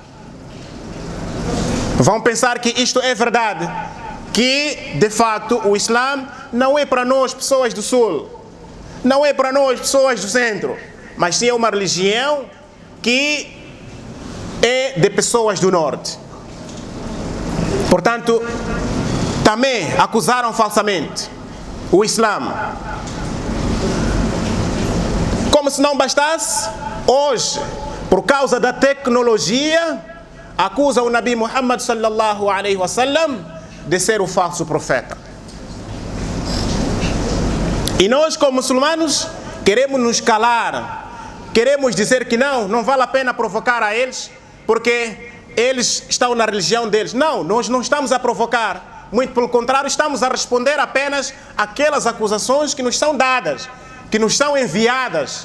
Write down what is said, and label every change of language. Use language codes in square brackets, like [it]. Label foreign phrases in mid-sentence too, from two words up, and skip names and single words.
[pt] Vão pensar que isto é verdade, que de facto o Islã não é para nós pessoas do sul, não é para nós pessoas do centro, mas sim é uma religião que é de pessoas do norte. Portanto, também acusaram falsamente o Islã. Como se não bastasse, hoje, por causa da tecnologia, acusa o Nabi Muhammad [ar] صلى الله عليه وسلم [pt] de ser o falso profeta. E nós como muçulmanos queremos nos calar, queremos dizer que não vale a pena provocar a eles, porque eles estão na religião deles. Não, nós não estamos a provocar, muito pelo contrário, estamos a responder apenas aquelas acusações que nos são dadas, que nos são enviadas.